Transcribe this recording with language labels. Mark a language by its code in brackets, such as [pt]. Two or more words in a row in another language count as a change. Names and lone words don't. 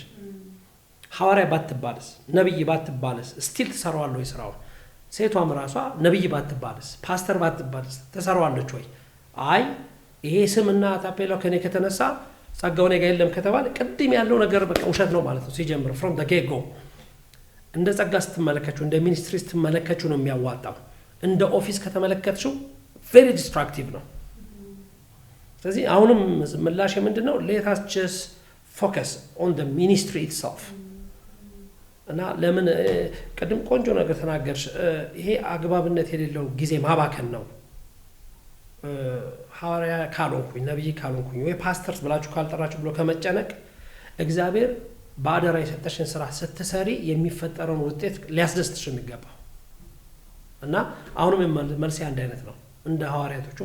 [am] ሐዋርያ ባትባልስ፣ ነብይ ባትባልስ ስቲል ትሰራዋለህ ወይ ስራውን? ሴቷም ራሷ ነብይ ባትባልስ፣ ፓስተር ባትባልስ ትሰራዋለች ወይ? አይ ይሄ ስምና ታፔላው ከኔ ከተነሳ ጸጋው እኔ ጋር የለም ከተባለ ቅድም ያለው ነገር በቃ ውሸት ነው ማለት ነው። ሲጀምር [en] from the get go [am] እንደ ጸጋ ስትመለከቹ እንደ ሚኒስትሪ ስትመለከቹ ነው የሚያዋጣው። እንደ ኦፊስ ከተመለከትሽው [en] very destructive [am] ነው። ስለዚህ አሁንም ምላሽ ምንድነው? [en] let us just focus on the ministry itself [am] እና ለምን ቀድም ቆንጆ ነገር ተናገርሽ። ይሄ አግባብነት የሌለው ጊዜ ማባከን ነው። ሐዋርያ ካልሆንኩኝ ነብይ ካልሆንኩኝ ወይ ፓስተርስ ብላችሁ ካልጠራችሁ ብሎ ከመጨነቅ እግዚአብሔር ባደራ የሰጠሽን ስራ ስትሰሪ የሚፈጠረውን ውጤት ሊያስደስትሽ የሚገባው እና አሁንም መልሴ አንድ አይነት ነው። እንደ ሐዋርያቶቹ